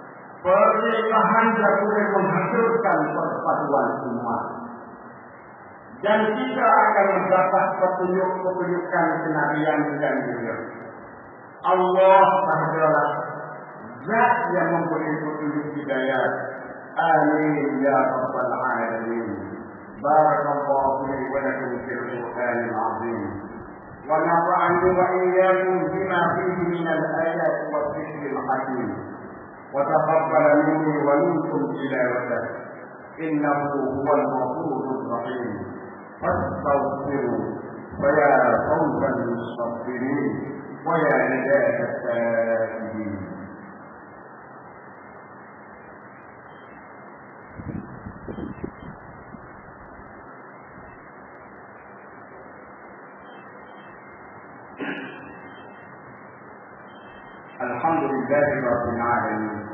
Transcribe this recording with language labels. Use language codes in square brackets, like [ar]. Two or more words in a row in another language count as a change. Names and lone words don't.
[ms] Perselisihan yang boleh menghancurkan persatuan umat. dan kita akan mendapat petunjuk-petunjukan kenabian dan dunia. Allah sahajalah Zat yang memberi petunjuk hidayah. [ar] آمين يا رب العالمين. بارك الله لي ولكم في القرآن العظيم. ونفعني وإياكم بما فيه من الآيات والذكر الحكيم. وتقبل مني ومنكم تلاوته. إنه هو الغفور الرحيم. فاستغفروه ويا توبة المستغفرين ويا نجاة التائبين. الحمد لله رب العالمين.